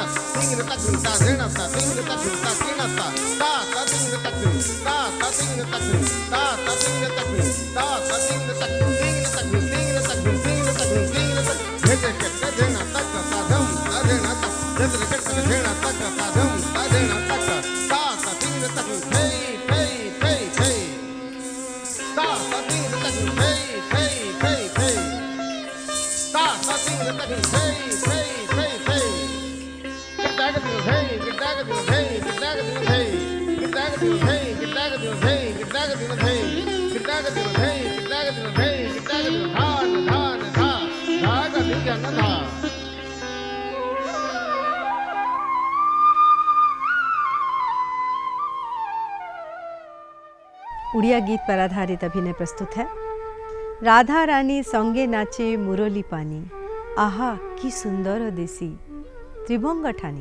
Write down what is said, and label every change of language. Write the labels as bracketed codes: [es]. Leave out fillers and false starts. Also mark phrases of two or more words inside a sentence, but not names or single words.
[hi] तिंग तक ता धेणा ता तिंग तक ता धेणा ता ता तिंग तक ता ता तिंग तक ता ता तिंग तक ता ता तिंग तक तिंग तक तिंग तक तिंग तक तिंग तक भेटे के धेणा तक ता धम ता धेणा तक भेटे के धेणा तक ता धम ता धेणा तक ता ता तिंग तक हे हे हे हे ता ता तिंग तक हे हे हे हे ता ता तिंग तक हे हे हे हे किताग दिल हे किताग दिल हे किताग दिल हे किताग दिल हे किताग दिल हे किताग दिल हे किताग दिल हे किताग दिल हे किताग दिल धान धान धा धाग दिल जन धा। उड़िया गीत पर आधारित अभिनय प्रस्तुत है। [or] ରାଧା ରାଣୀ ସଙ୍ଗେ ନାଚେ ମୁରଲୀ ପାଣି, ଆହା କି ସୁନ୍ଦର ଦେଶୀ ତ୍ରିଭଙ୍ଗ ଠାଣି।